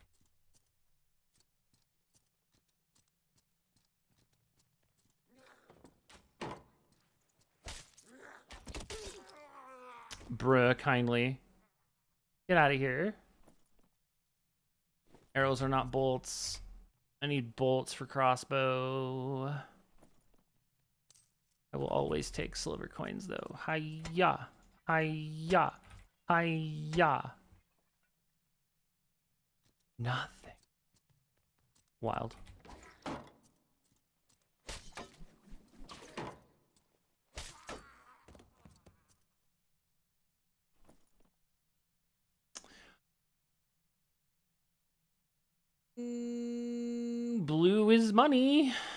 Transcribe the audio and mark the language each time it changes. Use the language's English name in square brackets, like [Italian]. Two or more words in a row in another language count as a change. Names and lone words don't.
[English] Bruh, kindly. Get out of here. Arrows are not bolts. I need bolts for crossbow. I will always take silver coins, though. Hi-ya. Hi-ya. Hi-ya. Nothing. Wild. Blue is money.